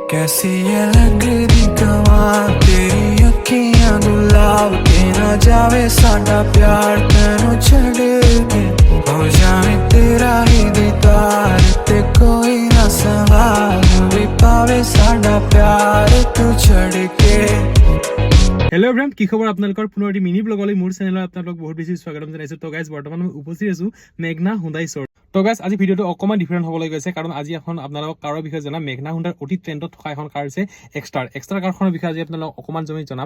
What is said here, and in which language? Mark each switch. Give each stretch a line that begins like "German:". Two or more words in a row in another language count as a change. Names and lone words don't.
Punjabi: ਕੈਸੀ ਯੇ ਲਗਦੀ ਕਮਾਲ ਤੇਰੀ ਅੱਖੀਆਂ ਗੁਲਾਬ ਕੇ ਨਾ ਜਾਵੇ ਸਾਡਾ ਪਿਆਰ ਤੈਨੂੰ ਛੱਡ ਕੇ ਹੋ ਜਾਵੇ ਤੇਰਾ ਹੀ ਦੀਦਾਰ ਤੇ ਕੋਈ ਨਾ ਸਵਾਲ ਭੀ ਪਾਵੇ ਸਾਡਾ ਪਿਆਰ ਤੂੰ ਛੱਡ ਕੇ।
English: hello everyone
Assamese: কি খবৰ আপোনালোকৰ পুনৰ এটি মিনি ব্লগলৈ মোৰ চেনেলত আপোনালোকক বহুত বেছি স্বাগতম জনাইছো। তো গাইজ বৰ্তমান মই উপস্থিত আছো মেঘনা হুন্ডাই ষ্ট'ৰ। তো গাইজ আজি ভিডিঅ'টো অকণমান ডিফাৰেণ্ট হ'বলৈ গৈছে কাৰণ আজি এখন আপোনালোকক কাৰৰ বিষয়ে জনাম। মেঘনা হুন্ডাৰ অতি ট্ৰেণ্ডত থকা এখন কাৰ আছে এক্সট্ৰা কাৰখনৰ বিষয়ে আজি আপোনালোকক অকণমান জনাম।